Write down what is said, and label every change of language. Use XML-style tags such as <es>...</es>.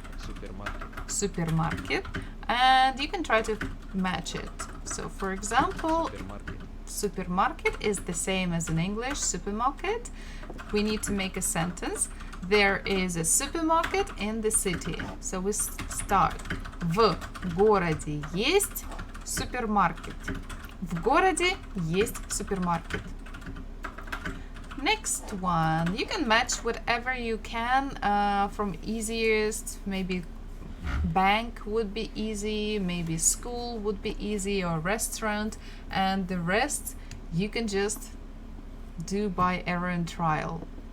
<ru>Супермаркет.</ru> <en>Supermarket, and you can try to match it. So for example,</en> <ru>Супермаркет.</ru> <en>supermarket is the same as in English supermarket. We need to make a sentence. There is a supermarket in the city. So we start.</en> <ru>В городе есть супермаркет. В городе есть супермаркет.</ru> <en>Next one, you can match whatever you can from easiest, maybe bank would be easy, maybe school would be easy, or restaurant, and the rest you can just do by error and trial.</en>